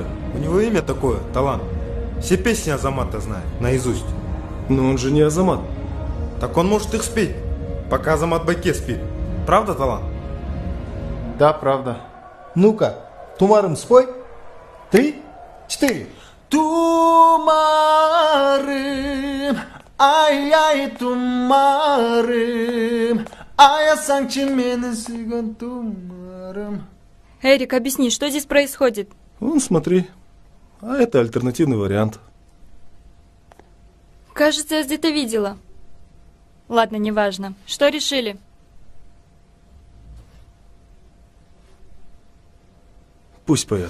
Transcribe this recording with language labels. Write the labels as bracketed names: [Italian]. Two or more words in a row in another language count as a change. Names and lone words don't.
[Russian] У него имя такое, талант. Все песни Азамата знает, наизусть. Но он же не Азамат. Так он может их спеть, пока Азамат Байке спит. Правда, талант? Да, правда. Ну-ка, тумарым спой. 3, 4. [Kazakh] Тумарым, ай-яй, тумарым, аясаңчы мені сүйген тумарым. [Russian] Эрик, объясни, что здесь происходит? Вон, смотри. А это альтернативный вариант. Кажется, я где-то видела. Ладно, неважно. Что решили? Пусть поет.